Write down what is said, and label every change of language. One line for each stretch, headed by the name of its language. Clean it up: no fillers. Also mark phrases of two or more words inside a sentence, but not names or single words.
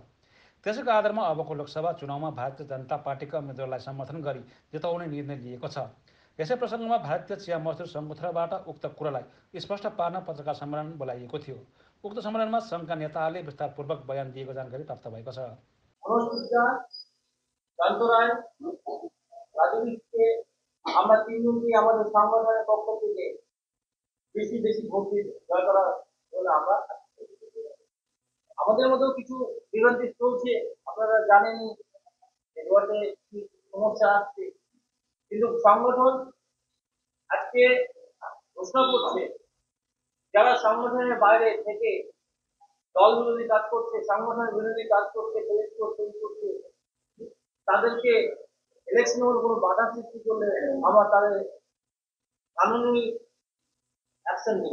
Nepali: त्यसैको आधारमा अबको लोकसभा चुनावमा भारतीय जनता पार्टीका उम्मेद्वारलाई समर्थन गरी जिताउने निर्णय लिएको छ। यसै प्रसङ्गमा भारतीय चिया मजदुर सङ्घको तर्फबाट उक्त कुरालाई स्पष्ट पार्न पत्रकार सम्मेलन बोलाइएको थियो। उक्त सम्मेलनमा सङ्घका नेताहरूले विस्तारपूर्वक बयान दिएको जानकारी प्राप्त भएको छ।
Bangla: আমরা তিনজনকে আমাদের সংগঠনের পক্ষ থেকে বেশি বেশি ভোট জয় করার জন্য আমরা আমাদের মধ্যেও কিছু বিরোধী চলছে। আপনারা জানেন এবারে কি সমস্যা আসছে, কিন্তু সংগঠন আজকে ঘোষণা করছে যারা সংগঠনের বাইরে থেকে দল বিরোধী কাজ করছে, সংগঠনের বিরোধী কাজ করছে, তাদেরকে ইলেকশনের কোনো বাধা সৃষ্টি করলে আমরা তাদের কানুনি অ্যাকশন নিই।